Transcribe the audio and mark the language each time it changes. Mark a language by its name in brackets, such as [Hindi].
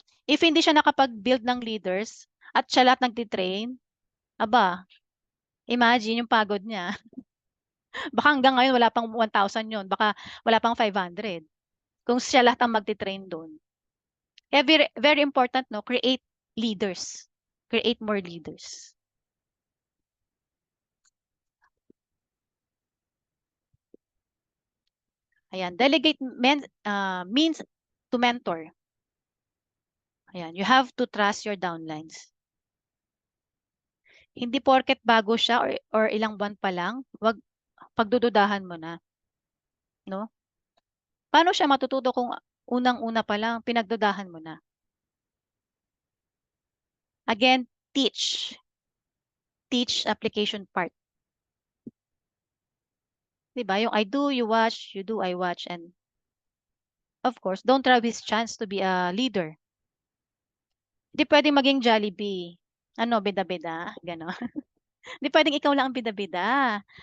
[Filipino] If hindi siya nakapag-build ng leaders at siya lahat nagtitrain, aba, imagine yung pagod niya. Baka hanggang ngayon wala pang 1,000 yun. Baka wala pang 500. Kung siya lahat ang magtitrain doon. [English] Kaya very, very important, no? Create leaders. Create more leaders. Ayan, delegate means to mentor. Ayan, you have to trust your downlines. [Filipino] Hindi porket bago siya or ilang buwan pa lang, wag pagdududahan mo na, no? Paano siya matututo kung unang-una pa lang pinagdudahan mo na? [English] Again, teach. Teach application part. [Filipino] Diba? [English] Yung I do, you watch, you do, I watch, and of course, don't rob his chance to be a leader. [Filipino] Hindi pwedeng maging Jollibee. Ano, bida-bida, gano'n. Hindi pwedeng ikaw lang ang bida-bida.